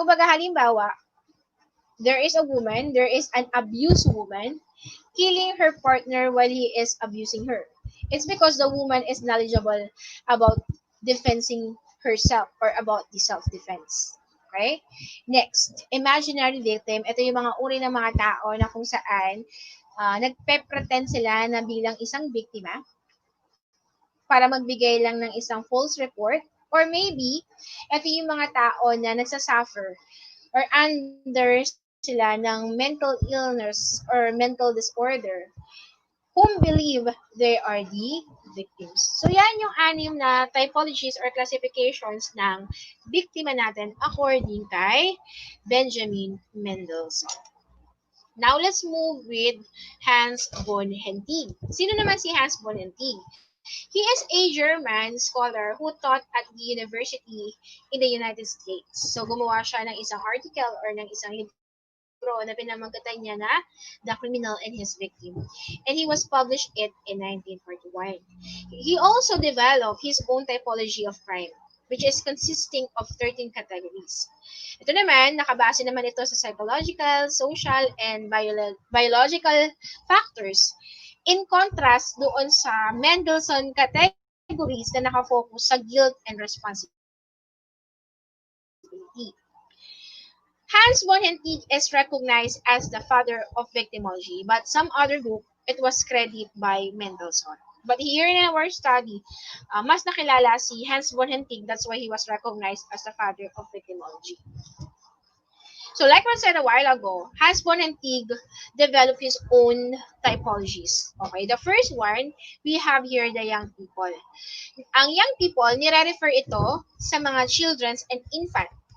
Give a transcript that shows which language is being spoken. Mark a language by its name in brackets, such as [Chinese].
[Filipino] Kumbaga, halimbawa, [English] there is an abused woman killing her partner while he is abusing her. It's because the woman is knowledgeable about defending herself or about the self-defense. Okay? Next, imaginary victim. [Filipino] Ito yung mga uri ng mga tao na kung saan nagpe-pretend sila na bilang isang biktima para magbigay lang ng isang false report, or maybe ito yung mga tao na nagsasuffer or under sila ng mental illness or mental disorder [English] whom believe they are the victims. [Filipino] So yan yung anim na typologies or classifications ng biktima natin according kay Benjamin Mendelssohn. [English] Now let's move with Hans von Hentig. [Filipino] Sino naman si Hans von Hentig? [English] He is a German scholar who taught at the university in the United States. [Filipino] So gumawa siya ng isang article or ng isang libro na pinamagatan niya na The Criminal and His Victim. [English] And he was published it in 1941. He also developed his own typology of crime, which is consisting of 13 categories. [Filipino] Ito naman, nakabase naman ito sa psychological, social, and biological factors. [English] In contrast [Filipino] doon sa Mendelssohn categories na nakafocus sa guilt and responsibility. [English] Hans von Hentig is recognized as the father of victimology, but some other group, it was credited by Mendelssohn. But here in our study, [Filipino] mas nakilala si [English] Hans von Hentig, that's why he was recognized as the father of victimology. So like I said a while ago, Hans von Hentig developed his own typologies. Okay, the first one, we have here the young people. [Filipino] Ang young people, nire-refer ito sa mga children and infant.